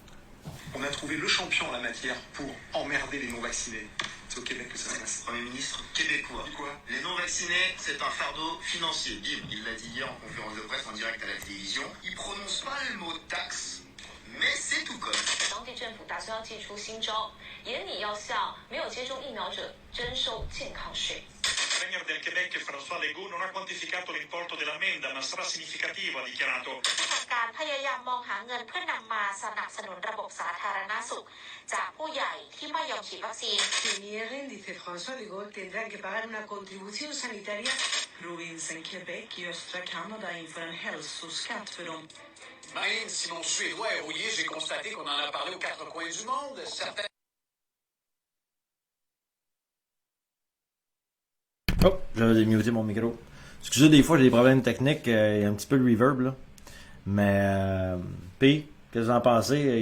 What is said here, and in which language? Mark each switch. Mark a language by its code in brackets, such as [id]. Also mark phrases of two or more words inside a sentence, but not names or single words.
[fr] On a trouvé le champion en la matière pour emmerder les non-vaccinés. C'est au Québec que ça se passe. Premier ministre québécois. Quoi? Les non-vaccinés, c'est un fardeau financier. Bim, il l'a dit hier en conférence de presse en direct à la télévision. Il prononce pas le mot taxe, mais c'est tout comme. [zh] 当地政府打算要祭出新招，严拟要向没有接种疫苗者征收健康税。 [it] Il premier del Québec François Legault non ha quantificato l'importo dell'ammenda, ma sarà significativo, ha dichiarato. [th] การพยายามมองหาเงินเพื่อนำมาสนับสนุนระบบสาธารณสุขจากผู้ใหญ่ที่ไม่ยอมฉีดวัคซีน [es] Si nieguen, dice François Legault, tendrán que pagar una contribución sanitaria. [sv] Provinsen Québec i östra Kanada inför en hälsoskatt för dem. [fr] Même si mon suédois est rouillé, j'ai constaté qu'on en a parlé aux quatre coins du monde. Certains... Oh, j'avais démuté mon micro. Excusez, des fois j'ai des problèmes techniques, il y a un petit peu de reverb là. Mais P, qu'est-ce que vous en pensez?